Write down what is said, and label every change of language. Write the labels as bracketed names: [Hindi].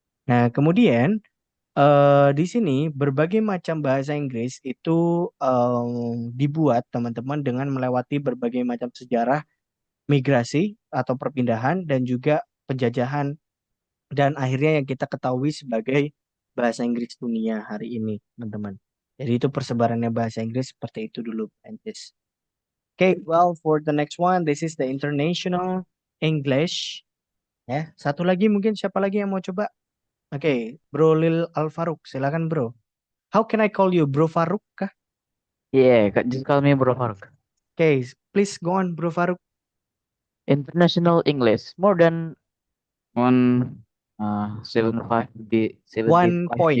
[Indonesian] Nah, kemudian di sini berbagai macam bahasa Inggris itu dibuat, teman-teman, dengan melewati berbagai macam sejarah migrasi atau perpindahan dan juga penjajahan dan akhirnya yang kita ketahui sebagai bahasa Inggris dunia hari ini, teman-teman. Jadi itu persebarannya bahasa Inggris seperti itu dulu, Prancis. [English] Okay, well, for the next one, this is the international English. [Indonesian] Ya, satu lagi mungkin siapa lagi yang mau coba? Oke, Bro Lil Al Farouk, silakan Bro. [English] How can I call you, Bro Farouk [Indonesian] kah? [English] Yeah, just call me Bro Farooq. Okay, please go on, Bro Farouk. International English, more than one 75 1 point,